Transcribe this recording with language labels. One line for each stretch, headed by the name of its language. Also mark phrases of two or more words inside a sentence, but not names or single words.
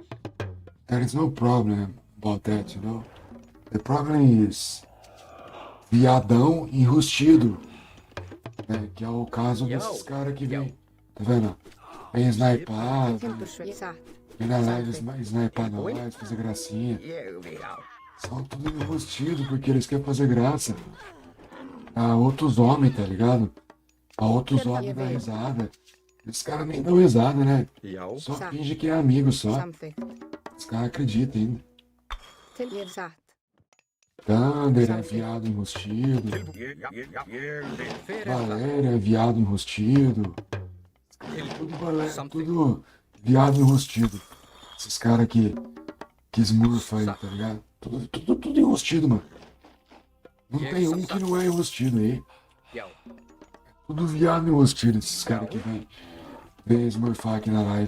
English: there is no problem about that, you know. The problem is
Portuguese: viadão enrustido. Né? Que é o caso desses caras que vem. Tá vendo? Vem snipado,
Icelandic: Timbursveit. Satt.
Portuguese: vem na live snipar nós, fazer gracinha.
Icelandic: Ég vil á.
Portuguese: São tudo enrustido porque eles querem fazer graça. A outros homens, tá ligado? A outros homens dar risada. Esses caras nem dão risada, né?
Icelandic: Já.
Portuguese: Só finge que é amigo só.
Icelandic: Samþykkt.
Portuguese: Os caras acreditam ainda.
Icelandic: Ég er satt.
Portuguese: Thunder é viado enrustido.
Icelandic: Ég vil. Hver er það?
Portuguese: Valéria é viado enrustido.
Icelandic: Tilbúin. Samþykkt.
Portuguese: Tudo viado enrustido. Esses caras que smurfa aí, tá ligado? Tudo enrustido, mano. Não tem um que não é enrustido aí.
Icelandic: Já.
Portuguese: Tudo viado meus tiros, esses caras que vem smurfar aqui na live.